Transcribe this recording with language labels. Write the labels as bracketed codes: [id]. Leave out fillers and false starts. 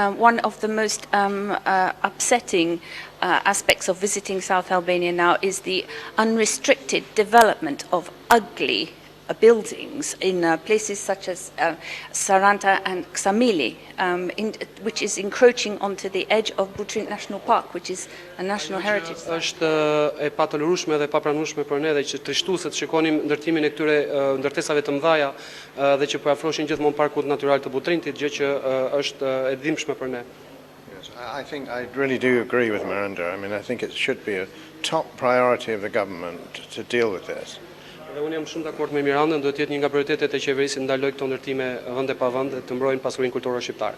[en] One of the most upsetting aspects of visiting South Albania now is the unrestricted development of ugly buildings in places such as Saranta and Ksamili, which is encroaching onto the edge of Butrin National Park, which is a national heritage site. [sq] Është e patëlrueshme dhe papranueshme për ne dhe që trishtuese të shikonim ndërtimin e këtyre ndërtesave të mëdha dhe që po afroheshin gjithmonë parkut natyral të Butrintit, gjë që është e dhimbshme për ne. [en] I think I really do agree with Miranda. I mean, I think it should be a top priority of the government to deal with this. [sq] Dhe unë jam shumë dakord me Mirandën, duhet të jetë një nga prioritetet e qeverisë ndaloj këto ndërtime vend e pa vend të mbrojnë pasurinë kulturore shqiptare.